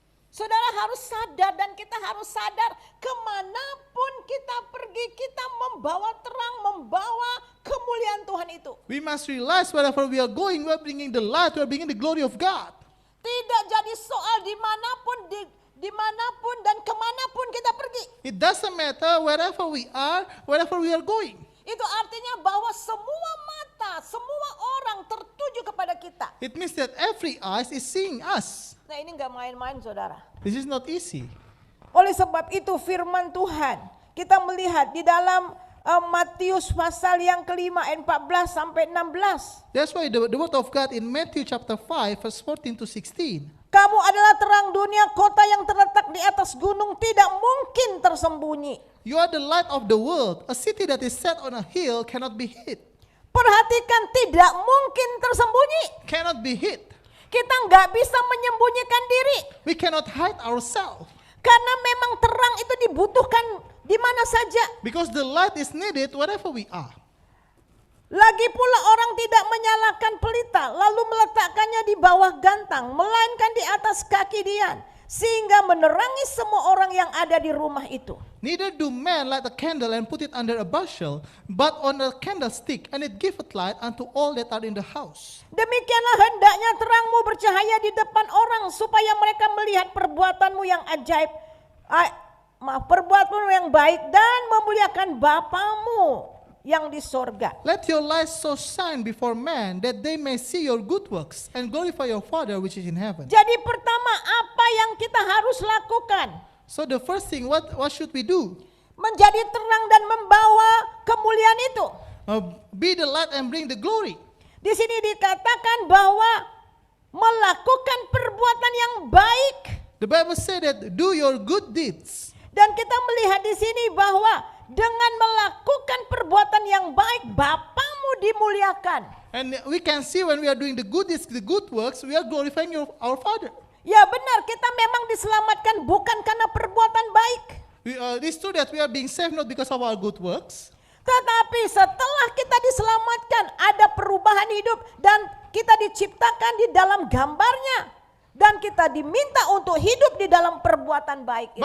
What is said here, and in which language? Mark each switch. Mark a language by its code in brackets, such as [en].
[id] Saudara harus sadar, dan kita harus sadar kemanapun kita pergi, kita membawa terang, membawa kemuliaan Tuhan itu. [en] We must realize wherever we are going, we are bringing the light, we are bringing the glory of God. [id] Tidak jadi soal dimanapun dan kemanapun kita pergi. [en] It doesn't matter wherever we are going. [id] Itu artinya bahwa semua mata, semua orang tertuju kepada kita. [en] It means that every eyes is seeing us. [id] Nah, ini nggak main-main, saudara. [en] This is not easy. [id] Oleh sebab itu firman Tuhan kita melihat di dalam Matius pasal yang kelima ayat 14 sampai 16. [en] That's why the word of God in Matthew chapter 5 verse 14 to 16. [id] Kamu adalah terang dunia, kota yang terletak di atas gunung tidak mungkin tersembunyi. [en] You are the light of the world. A city that is set on a hill cannot be hid. [id] Perhatikan, tidak mungkin tersembunyi. [en] Cannot be hid. [id] Kita nggak bisa menyembunyikan diri. [en] We cannot hide ourselves. [id] Karena memang terang itu dibutuhkan di mana saja. [en] Because the light is needed wherever we are. [id] Lagi pula orang tidak menyalakan pelita lalu meletakkannya di bawah gantang, melainkan di atas kaki dian, sehingga menerangi semua orang yang ada di rumah itu. [en] Neither do men light a candle and put it under a bushel, but on a candlestick, and it giveth light unto all that are in the house. [id] Demikianlah hendaknya terangmu bercahaya di depan orang, supaya mereka melihat perbuatanmu yang ajaib, perbuatanmu yang baik, dan memuliakan Bapamu yang di sorga. [en] Let your light so shine before men, that they may see your good works and glorify your Father which is in heaven. [id] Jadi pertama, apa yang kita harus lakukan? [en] So the first thing, what should we do? [id] Menjadi terang dan membawa kemuliaan itu. [en] Be the light and bring the glory. [id] Di sini dikatakan bahwa melakukan perbuatan yang baik. [en] The Bible said that do your good deeds. [id] Dan kita melihat di sini bahwa dengan melakukan perbuatan yang baik, Bapamu dimuliakan. [en] And we can see when we are doing the good deeds, the good works, we are glorifying our Father. [id] Ya benar, kita memang diselamatkan bukan karena perbuatan baik. [en] It's true that we are being saved not because of our good works. [id] Tetapi setelah kita diselamatkan, ada perubahan hidup dan kita diciptakan di dalam gambarnya. Dan kita diminta untuk hidup di dalam perbuatan baik itu.